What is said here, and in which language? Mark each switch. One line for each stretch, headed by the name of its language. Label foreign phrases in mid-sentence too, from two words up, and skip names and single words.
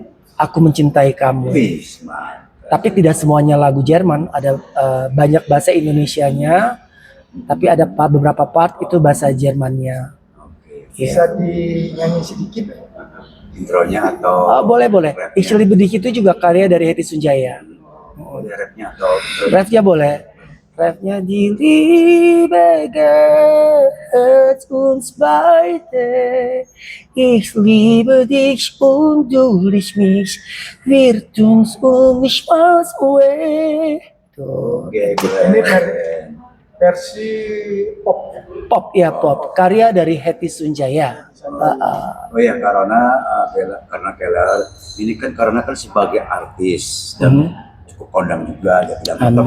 Indonesian: Aku Mencintai Kamu. Tapi tidak semuanya lagu Jerman, ada banyak bahasa Indonesianya, tapi ada beberapa part itu bahasa Jermannya. Bisa dinyanyi sedikit intronya atau boleh.
German: Ich liebe dich
Indonesian: itu juga karya dari Hetty Sunjaya. rapnya atau Refnya boleh.
German: Refnya die Liebe geht uns beide. Ich liebe dich und du liebst mich. Wir tun's nicht was away.
Indonesian: Tuh. ini versi pop. Pop ya pop. Karya dari Hetty Sunjaya. oh ya karena Keller ini kan karena kan sebagai artis dan cukup kondang juga, dia bilang